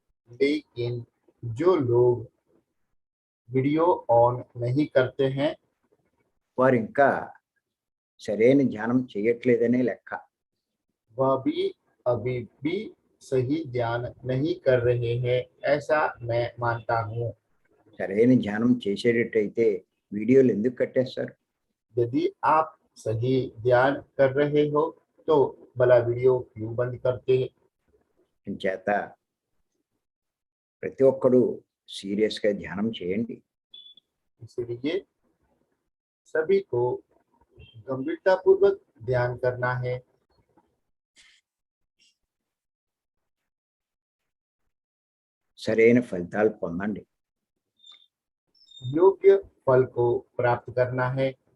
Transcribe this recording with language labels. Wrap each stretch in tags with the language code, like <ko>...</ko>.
<hi>लेकिन जो लोग वीडियो ऑन नहीं करते हैं,</hi> <te>వారు ఇంకా సరైన ధ్యానం చేయట్లేదనే లెక్క.</te> <hi>वह भी अभी भी सही ध्यान नहीं कर रहे हैं, ऐसा मैं मानता हूँ।</hi> <te>సరైన ధ్యానం చేసేటట్టయితే వీడియోలు ఎందుకు కట్టేస్తారు?</te> <hi>यदि आप सही ध्यान कर रहे हो तो भला वीडियो क्यों बंद करते हैं?</hi> <te>చేత ప్రతి ఒక్కడు సీరియస్గా ధ్యానం చేయండి.</te> <hi>इसलिए सभी को गंभीरता पूर्वक ध्यान करना है।</hi> <te>సరైన ఫలితాలు పొందండి.</te> <hi>योग्य फल को प्राप्त करना है।</hi>